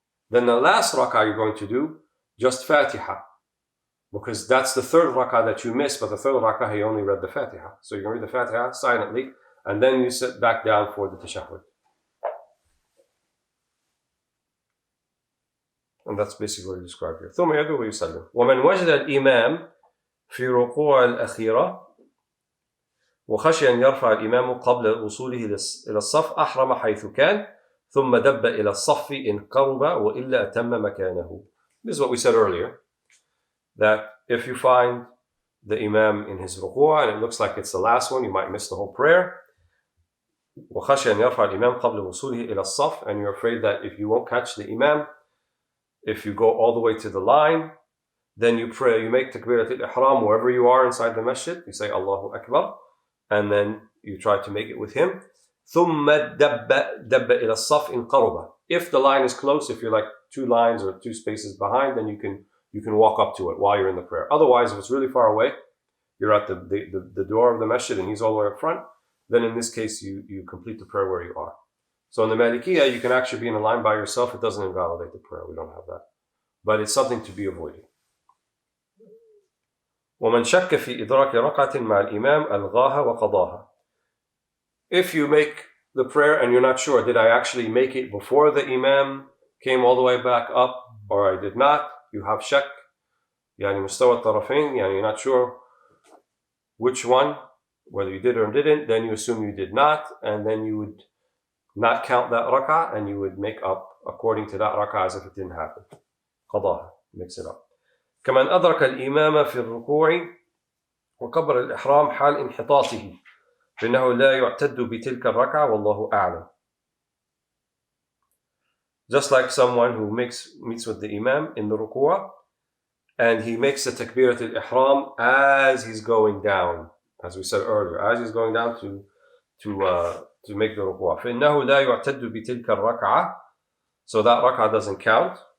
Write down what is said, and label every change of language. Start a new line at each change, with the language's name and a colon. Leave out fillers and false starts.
English: Then the last rak'ah you're going to do just Fatiha, because that's the 3rd rak'ah that you missed, but the 3rd rak'ah he only read the Fatiha. So you're going to read the Fatiha silently, and then you sit back down for the tashahhud. And that's basically what he described here.
Arabic: ثم يدعو ويسلم. ومن وجد الإمام في ركوع الأخيرة وخشي أن يرفع الإمام قبل وصوله إلى الصف أحرم حيث كان ثم دب إلى الصف إن قرب وإلا أتم مكانه.
English: This is what we said earlier, that if you find the Imam in his ruku'ah and it looks like it's the last one, you might miss the whole prayer.
Arabic: وخشي أن يرفع الإمام قبل وصوله إلى الصف,
English: and you're afraid that if you won't catch the Imam, if you go all the way to the line, then you pray, you make takbirat al-ihram wherever you are inside the masjid, you say Allahu Akbar, and then you try to make it with him.
Arabic: ثم دب إلى الصف إن قرب.
English: If the line is close, if you're like 2 lines or 2 spaces behind, then you can walk up to it while you're in the prayer. Otherwise, if it's really far away, you're at the door of the masjid and he's all the way up front, then in this case you complete the prayer where you are. So in the Malikiyah, you can actually be in a line by yourself. It doesn't invalidate the prayer. We don't have that. But it's something to be avoided.
Arabic: ومن شك في إدراك ركعة مع الإمام ألغاها وقضاها.
English: If you make the prayer and you're not sure, did I actually make it before the Imam came all the way back up, or I did not, you have shak,
Arabic: يعني مستوى الطرفين,
English: يعني you're not sure which one, whether you did or didn't, then you assume you did not, and then you would not count that rak'ah, and you would make up according to that rak'ah as if it didn't happen. قضاها, mix it up.
Arabic: كمن أدرك الإمام في الركوع وكبر الإحرام حال انحطاطه فإنه لا يعتد بتلك الركعة والله أعلم.
English: Just like someone who meets with the Imam in the ruku'ah, and he makes the takbirat al-ihram as he's going down, as we said earlier, as he's going down to make the ruku'ah.
Arabic: فإنه لا يعتد بتلك الركعة,
English: so that rak'ah doesn't count.